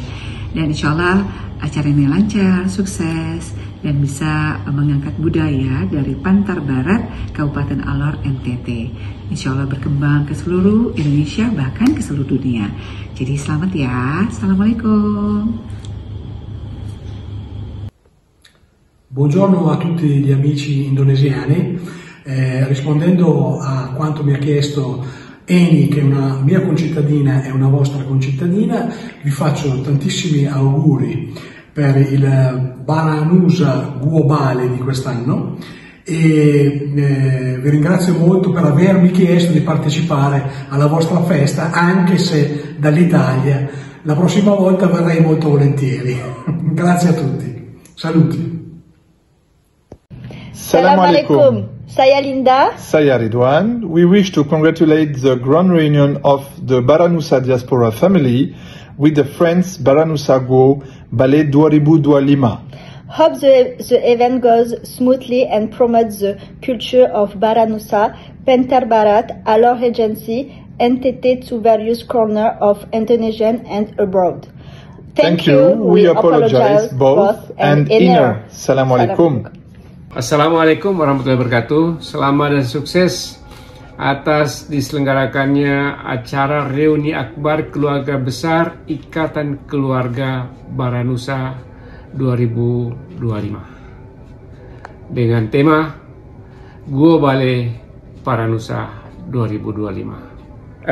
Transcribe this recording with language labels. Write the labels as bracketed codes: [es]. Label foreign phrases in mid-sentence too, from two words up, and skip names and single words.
[id] Dan [ar] insya Allah [id] acara ini lancar, sukses, dan bisa mengangkat budaya dari Pantar Barat, Kabupaten Alor, NTT. [ar] Insya Allah [id] berkembang ke seluruh Indonesia, bahkan ke seluruh dunia. Jadi selamat ya. Assalamualaikum. [it] Buongiorno a tutti gli amici indonesiani, rispondendo a quanto mi ha chiesto Eni, che è una mia concittadina e una vostra concittadina, vi faccio tantissimi auguri per il Baranusa Go Bale di quest'anno e vi ringrazio molto per avermi chiesto di partecipare alla vostra festa, anche se dall'Italia. La prossima volta verrei molto volentieri. Grazie a tutti. Saluti. [id] Assalamualaikum. Saya Linda. Saya Ridwan. [en] We wish to congratulate the grand reunion of the Baranusa Diaspora family with the Friends Baranusa Go Bale 2025. Hope the event goes smoothly and promotes the culture of Baranusa, Pantar Barat, Alor Regency, NTT to various corners of Indonesia and abroad. Thank you. We apologize both and inner. [id] Assalamualaikum. [ar] Assalamualaikum warahmatullahi wabarakatuh. [id] Selamat dan sukses atas diselenggarakannya acara reuni akbar keluarga besar Ikatan Keluarga Baranusa 2025 dengan tema Go Bale Baranusa 2025.